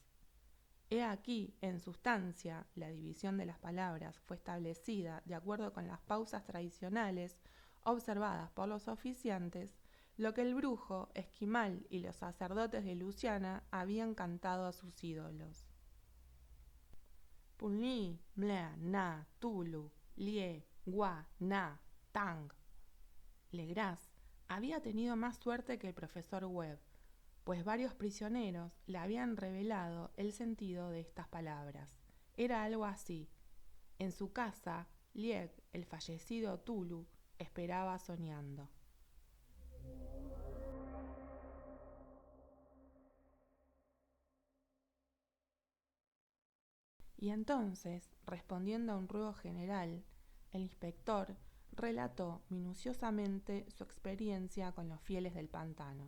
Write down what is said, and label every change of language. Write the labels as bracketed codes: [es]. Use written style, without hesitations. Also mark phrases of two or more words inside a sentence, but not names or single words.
[es] He aquí, en sustancia, la división de las palabras fue establecida de acuerdo con las pausas tradicionales observadas por los oficiantes, lo que el brujo, esquimal y los sacerdotes de Luciana habían cantado a sus ídolos. Punli, mlea, na, tulu, lie, gua, na, tang. Legras había tenido más suerte que el profesor Webb, pues varios prisioneros le habían revelado el sentido de estas palabras. Era algo así. En su casa, Lieg, el fallecido Tulu, esperaba soñando. Y entonces, respondiendo a un ruego general, el inspector relató minuciosamente su experiencia con los fieles del pantano.